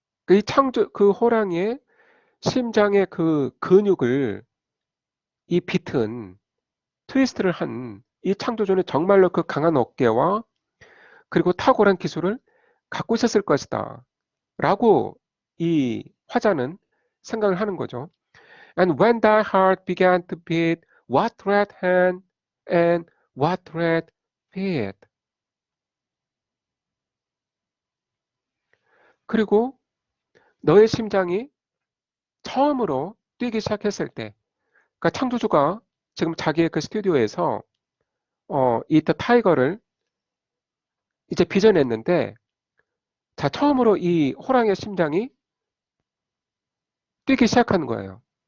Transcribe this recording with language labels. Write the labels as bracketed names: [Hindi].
[Korean] 이 창조 그 호랑이의 심장의 그 근육을 이 빗은 트위스트를 한 이 창조주는 정말로 그 강한 어깨와 그리고 탁월한 기술을 갖고 있었을 것이다. 라고 이 화자는 생각을 하는 거죠. [English] And when thy heart began to beat, what red hand and what red feet. [Korean] 그리고 너의 심장이 처음으로 뛰기 시작했을 때, 그러니까 창조주가 지금 자기의 그 스튜디오에서 이 더 타이거를 이제 빚어냈는데, 자, 처음으로 이 호랑이의 심장이 뛰기 시작하는 거예요.